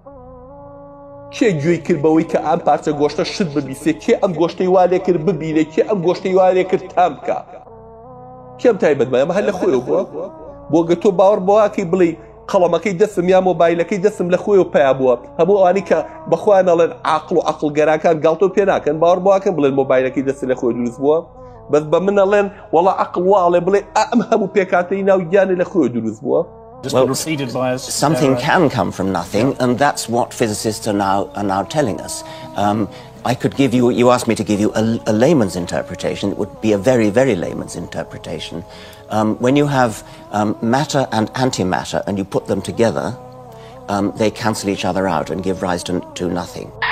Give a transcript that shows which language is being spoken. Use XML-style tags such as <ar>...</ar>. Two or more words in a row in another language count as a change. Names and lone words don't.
<ckb>کێ گوێی کرد بەوەی کە ئەم پارچە گۆشتە شت ببیسێ کێ ئەم گۆشتەی والێ کرد ببینێ کێ ئەم گۆشتەی والێ کرد تام بکە کێم تایبەتمە ئەمە هەر لە خۆیەوە بووە بۆ گە تۆ باوەڕ بۆواکەی بڵێ قەڵەمەکەی دەستم یا مۆبایلەکەی دەستم لە خۆیەوە پیا بووە هەموو ئەوانی کە بەخوا نەڵێن عاقڵ و عەقڵگەراکان گاڵتۆ پێ ناکەن باوەڕ بۆواکەن بڵێن مۆبایلەکەی دەست لە خۆی دروست بووە بەس بە من ئەڵێن وەڵا عەقڵ واڵێ بڵێ ئەم هەموو پێکاتەی ناو گیانێ لە خۆی دروست بووە.</ckb> <en>Well, something can come from nothing, and that's what physicists are now telling us. I could give you, you asked me to give you a layman's interpretation. It would be a very, very layman's interpretation. When you have matter and antimatter and you put them together, they cancel each other out and give rise to nothing.</en>